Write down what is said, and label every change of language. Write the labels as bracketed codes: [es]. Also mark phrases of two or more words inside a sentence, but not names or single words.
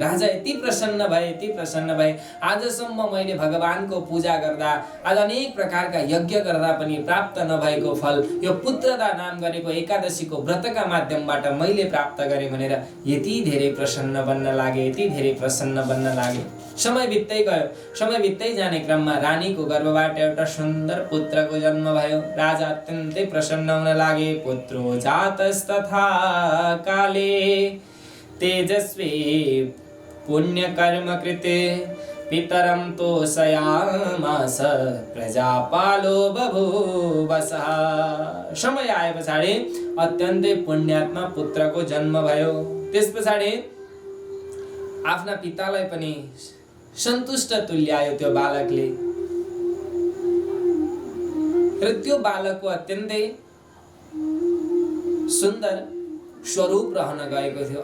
[ne] राजा यति प्रसन्न भए, आजसम्म मैले भगवानको पूजा गर्दा, आज अनेक प्रकारका यज्ञ गर्दा पनि प्राप्त नभएको फल यो पुत्रदा नाम गरेको एकादशीको व्रतका माध्यमबाट मैले प्राप्त गरेँ भनेर यति धेरै प्रसन्न बन्न लागे। समय बित्दै गयो। समय बित्दै जाने क्रममा रानीको गर्भबाट एउटा सुन्दर पुत्रको जन्म भयो। राजा अत्यन्तै प्रसन्न हुन लागे। [sa] पुत्रो जातस्तथा काले तेजस्वी पुण्यकर्म कृते पितरं तोषयामास प्रजापालो बभूवसः। [ne] समय आए पछाडि अत्यन्तै पुण्यात्मा पुत्रको जन्म भयो। त्यस पछाडि आफ्ना पितालाई पनि सन्तुष्ट तुल्यायो त्यो बालकले र त्यो बालकको अत्यन्तै सुन्दर स्वरूप रहन गएको थियो।